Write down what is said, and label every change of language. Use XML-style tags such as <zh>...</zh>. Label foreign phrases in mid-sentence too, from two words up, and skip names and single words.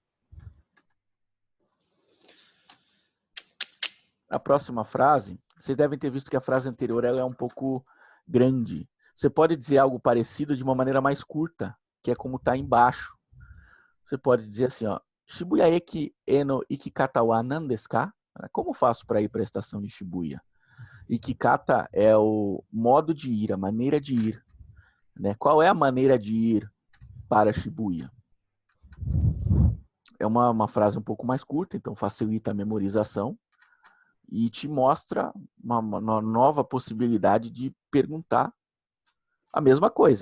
<pt>A próxima frase, vocês devem ter visto que a frase anterior ela é um pouco grande. Você pode dizer algo parecido de uma maneira mais curta, que é como está embaixo. Você pode dizer assim, ó,</pt> <ja>渋谷駅への行き方は何ですか?</ja> <pt>Como faço para ir para a estação de Shibuya? Ikikata é o modo de ir, a maneira de ir. Né? Qual é a maneira de ir para Shibuya? É uma frase um pouco mais curta, então facilita a memorização e te mostra uma nova possibilidade de perguntar a mesma coisa.</pt>